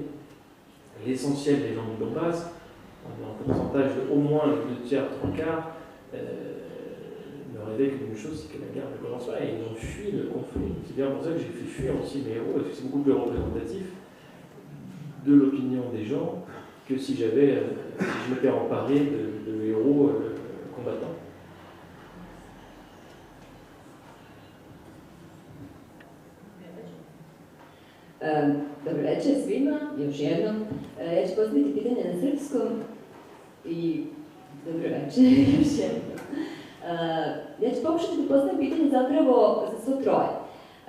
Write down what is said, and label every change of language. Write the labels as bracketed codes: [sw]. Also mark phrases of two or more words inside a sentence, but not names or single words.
[fr] L'essentiel des gens du Donbass, en pourcentage de au moins les 2/3, 3/4, ne rêvaient qu'une chose, c'est que la guerre ne commence pas, et ils ont fui le conflit. C'est bien pour ça que j'ai fait fuir aussi mes héros, parce que c'est beaucoup plus représentatif de l'opinion des gens que si je m'étais emparé de héros combattants. [sr] Dobro večer svima, još jednom. Ja ću postaviti pitanje na srpskom i dobro večer još jednom. Ja ću pokušati da postavim pitanje zapravo za svo troje.